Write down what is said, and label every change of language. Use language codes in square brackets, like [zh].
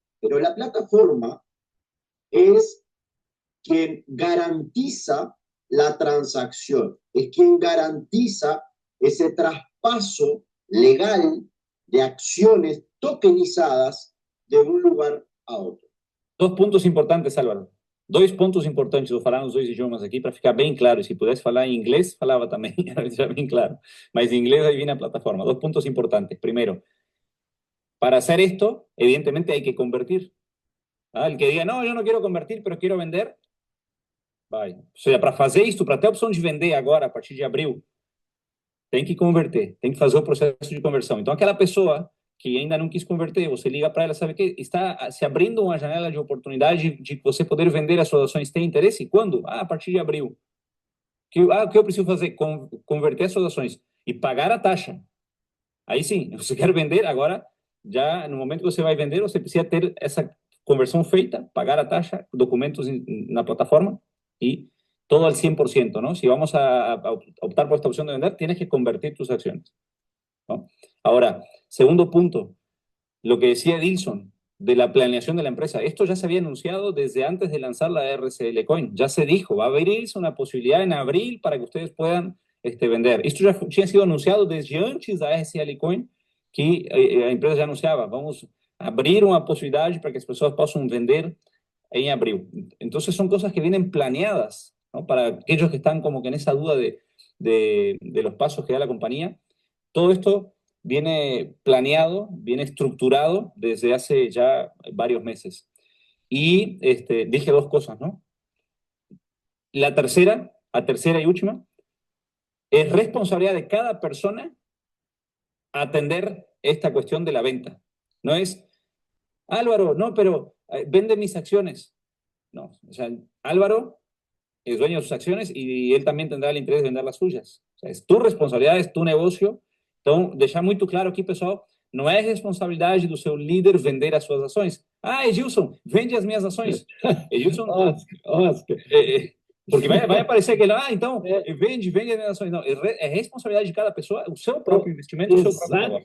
[es] Pero la plataforma es quien garantiza la transacción, es quien garantiza ese traspaso legal de acciones tokenizadas [pt] de um lugar a outro. 2 pontos importantes, Álvaro. 2 pontos importantes, vou falar nos 2 idiomas aqui para ficar bem claro. E se pudesse falar em inglês, falava também, já bem claro. Mas em inglês aí viene a plataforma. 2 pontos importantes. [es] Primero, para hacer esto, evidentemente hay que convertir. El que diga, no, yo no quiero convertir, pero quiero vender, vai. [pt] Ou seja, para fazer isso, para ter a opção de vender agora, a partir de abril, tem que converter, tem que fazer o processo de conversão. Então, aquela pessoa que ainda não quis converter, você liga para ela, sabe que está se abrindo uma janela de oportunidade de você poder vender as suas ações. Tem interesse? Quando? A partir de abril. O que eu preciso fazer? Converter as suas ações e pagar a taxa. Aí sim, você quer vender, agora já no momento que você vai vender, você precisa ter essa conversão feita, pagar a taxa, documentos na plataforma [es] y todo al 100%, ¿no? Si vamos a optar por esta opción de vender, tienes que convertir tus acciones, ¿no? Ahora, segundo punto, lo que decía Edilson de la planeación de la empresa. Esto ya se había anunciado desde antes de lanzar la RCL Coin. Ya se dijo, va a abrirse una posibilidad en abril para que ustedes puedan vender. Esto ya [pt] tinha sido anunciado desde antes da RCL Coin, que a empresa já anunciava, vamos abrir uma possibilidade para que as pessoas possam vender en abril. [es] Entonces son cosas que vienen planeadas, ¿no? Para aquellos que están como que en esa duda de los pasos que da la compañía. Todo esto viene planeado, viene estructurado desde hace ya varios meses. Y dije dos cosas, ¿no? La tercera y última, es responsabilidad de cada persona atender esta cuestión de la venta. No es, Álvaro, no, pero vende mis acciones. No, o sea, Álvaro es dueño de sus acciones y él también tendrá el interés de vender las suyas. O sea, es tu responsabilidade, es tu negocio. [pt] Então, deixar muito claro aqui, pessoal, não é responsabilidade do seu líder vender as suas ações. Ah, Edilson, vende as minhas ações. Edilson, Oscar. porque vai aparecer aquele, então, vende as minhas ações. Não, é responsabilidade de cada pessoa, o seu próprio investimento, o seu próprio negócio.